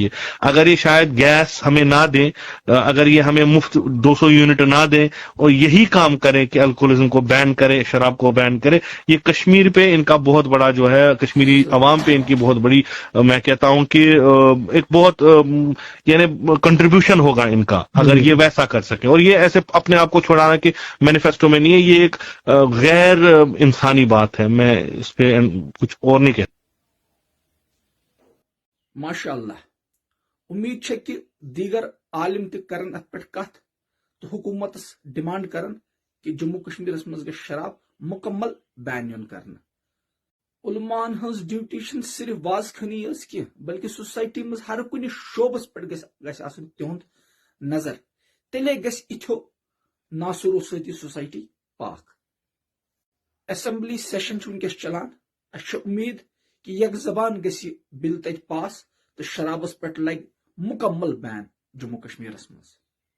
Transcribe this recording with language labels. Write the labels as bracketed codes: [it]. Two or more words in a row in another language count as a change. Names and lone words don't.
[ur] اگر یہ شاید گیس ہمیں نہ دیں، اگر یہ ہمیں مفت 200 یونٹ نہ دیں اور یہی کام کریں کہ الکوہلزم کو بین کرے، شراب کو بین کرے، یہ کشمیر پہ ان کا بہت بڑا جو ہے، کشمیری عوام پہ ان کی بہت بڑی، میں کہتا ہوں کہ ایک بہت یعنی کنٹریبیوشن ہوگا ان کا اگر یہ ویسا کر سکے۔ اور یہ ایسے اپنے آپ کو چھوڑانا کہ مینیفیسٹو میں نہیں ہے، یہ ایک غیر انسانی بات ہے۔ میں اس پہ کچھ اور نہیں کہتا۔ [ar] ماشاء اللہ، [ks] امید ہے کہ دیگر عالم تہ کرن ات پہ کت تو حکومتس ڈیمانڈ کرن کہ جموں کشمیر مز گژھِ شراب مکمل بین یون کرنا۔ علماءن ہز ڈیوٹی صرف واز خانی یٲژ کی بلکہ سوسائٹی مز ہر کن شعبس پہ گژھِ آسن تہند نظر، تیلے گژھِ اتھو ناصرو سۭتی سوسائٹی پاک۔ اسمبلی سیشن ونکس چلان، اچھا امید کہ یک زبان گژھِ بل تتہ پاس تو شرابس پہ لگ مکمل بین جموں کشمیر مز۔